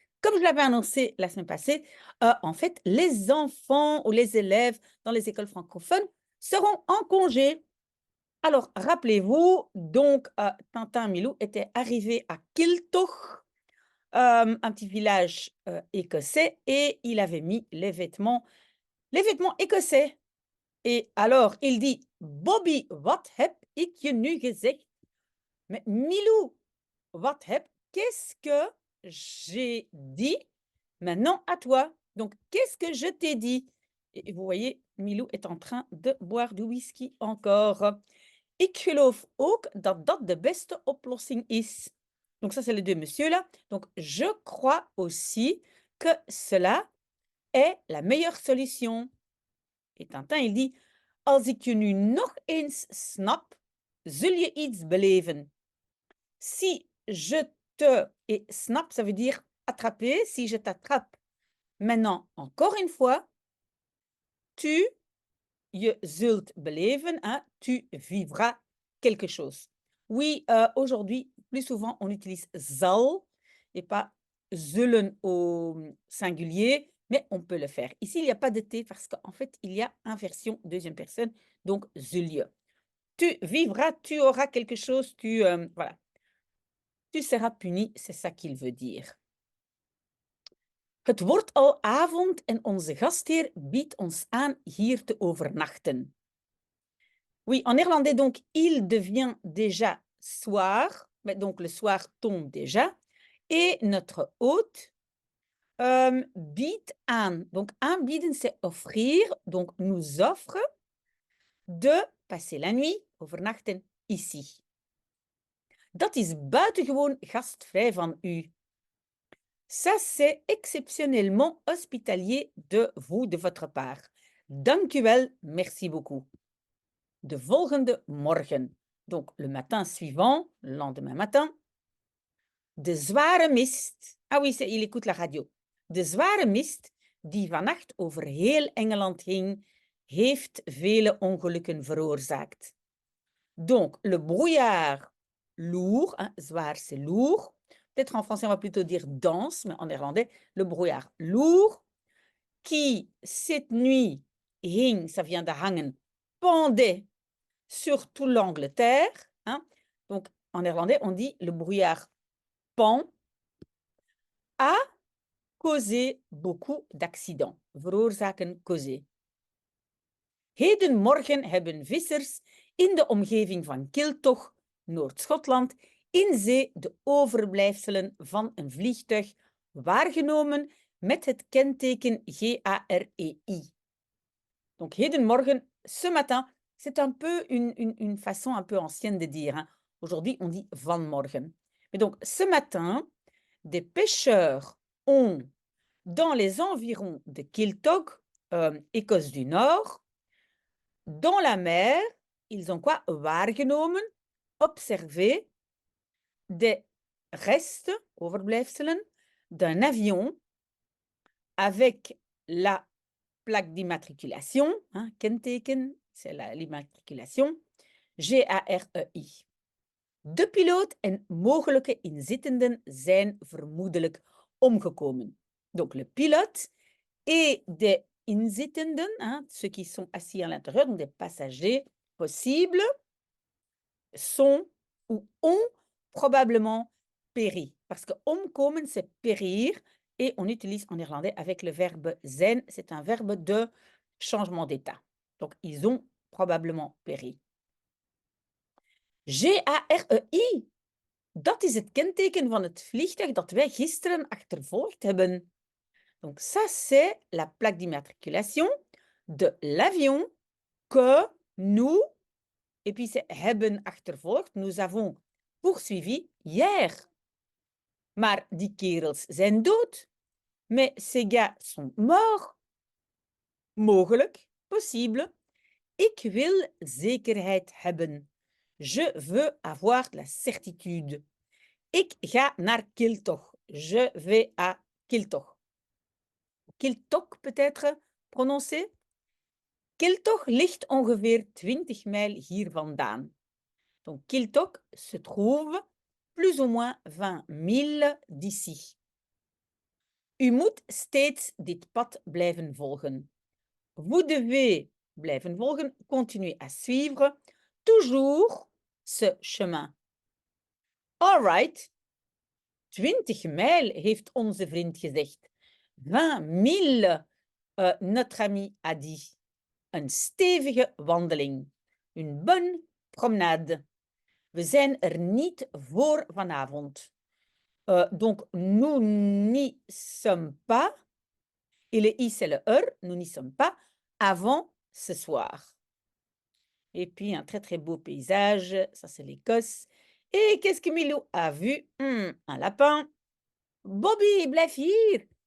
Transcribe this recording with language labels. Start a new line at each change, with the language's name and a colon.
French: Comme je l'avais annoncé la semaine passée, en fait, les enfants ou les élèves dans les écoles francophones seront en congé. Alors, rappelez-vous, donc, Tintin Milou était arrivé à Kiltoch, un petit village écossais, et il avait mis les vêtements écossais. Et alors, il dit,
Dutch: Bobby, wat heb ik je nu gezegd?
French: Mais Milou,
Dutch: wat heb,
French: qu'est-ce que j'ai dit maintenant à toi? Donc, qu'est-ce que je t'ai dit? Et vous voyez, Milou est en train de boire du whisky encore.
Dutch: Ik geloof ook dat dat de beste oplossing is.
French: Donc ça, c'est les deux messieurs-là. Donc, je crois aussi que cela est la meilleure solution. Et Tintin, il dit,
Dutch: als ik je nu nog eens snap, zul je iets beleven.
French: Si je te... Et snap, ça veut dire attraper. Si je t'attrape maintenant, encore une fois, tu,
Dutch: je zult beleven,
French: tu vivras quelque chose. Oui, aujourd'hui, plus souvent, on utilise zal et pas zullen au singulier, mais on peut le faire. Ici, il n'y a pas de T parce qu'en fait, il y a inversion deuxième personne, donc zul je. Tu vivras, tu auras quelque chose, voilà. Tu seras puni, c'est ça qu'il veut dire.
Dutch: Het wordt al avond en onze gastheer biedt ons aan hier te overnachten.
French: Oui, en néerlandais, donc, il devient déjà soir, mais donc le soir tombe déjà, et notre hôte
Dutch: biedt aan.
French: Donc, aanbieden, c'est offrir, donc nous offre de passer la nuit, overnachten, ici.
Dutch: Dat is buitengewoon gastvrij van u.
French: Ça, c'est exceptionnellement hospitalier de vous, de votre part.
Dutch: Dank u wel,
French: merci beaucoup.
Dutch: De volgende morgen.
French: Donc, le matin suivant, le lendemain matin. De zware mist. Ah oui, il écoute la radio.
Dutch: De zware mist die vannacht over heel Engeland hing, heeft vele ongelukken veroorzaakt.
French: Donc, le brouillard lourd, zwaar c'est lourd. Peut-être en français, on va plutôt dire dense, mais en néerlandais, le brouillard lourd, qui cette nuit hing, ça vient de hangen, pendait sur toute l'Angleterre. Donc, en néerlandais, on dit le brouillard pend, a causé beaucoup d'accidents. Veroorzaken, causer.
Dutch: Hedenmorgen hebben vissers in de omgeving van Kiltoch, Noord-Schotland, in zee de overblijfselen van een vliegtuig waargenomen met het kenteken GAREI.
French: Donc, hedenmorgen, ce matin, c'est un peu une façon un peu ancienne de dire. Aujourd'hui, on dit vanmorgen. Mais donc, ce matin, des pêcheurs ont, dans les environs de Kiltoch, Écosse du Nord, dans la mer, ils ont quoi? Waargenomen, observé des restes, overblijfselen, d'un avion avec la plaque d'immatriculation, kenteken, c'est l'immatriculation, GAREI.
Dutch: De piloot en mogelijke inzittenden zijn vermoedelijk omgekomen.
French: Donc le pilote et des inzittenden, ceux qui sont assis à l'intérieur, donc des passagers possibles, sont ou ont probablement péri. Parce que omkomen, c'est périr, et on utilise en néerlandais avec le verbe zijn, c'est un verbe de changement d'état. Donc, ils ont probablement péri.
Dutch: GAREI, dat is het kenteken van het vliegtuig dat wij gisteren achtervolgd hebben.
French: Donc, ça, c'est la plaque d'immatriculation de l'avion que nous, et puis c'est
Dutch: hebben achtervolgd,
French: nous avons poursuivi hier.
Dutch: Maar die kerels zijn dood.
French: Mais ces gars sont morts. Mogelijk, possible.
Dutch: Ik wil zekerheid hebben.
French: Je veux avoir la certitude.
Dutch: Ik ga naar Kiltoch.
French: je vais à Kiltoch. Kiltok peut-être prononcé?
Dutch: Kiltoch ligt ongeveer 20 mijl hier vandaan.
French: Donc Kiltok se trouve plus ou moins 20 milles d'ici.
Dutch: U moet steeds dit pad blijven volgen.
French: Vous devez
Dutch: blijven volgen,
French: continuer à suivre, toujours ce chemin.
English: All right.
Dutch: 20 mijl, heeft onze vriend gezegd.
French: 20 milles, notre ami a dit.
Dutch: Een stevige wandeling.
French: Une bonne promenade.
Dutch: We zijn er niet voor vanavond.
French: Donc, nous n'y sommes pas. Et le i, c'est le nous n'y sommes pas avant ce soir. Et puis, un très, très beau paysage. Ça, c'est l'Écosse. Et qu'est-ce que Milou a vu? Un lapin. Bobby,
Dutch: blijf hier.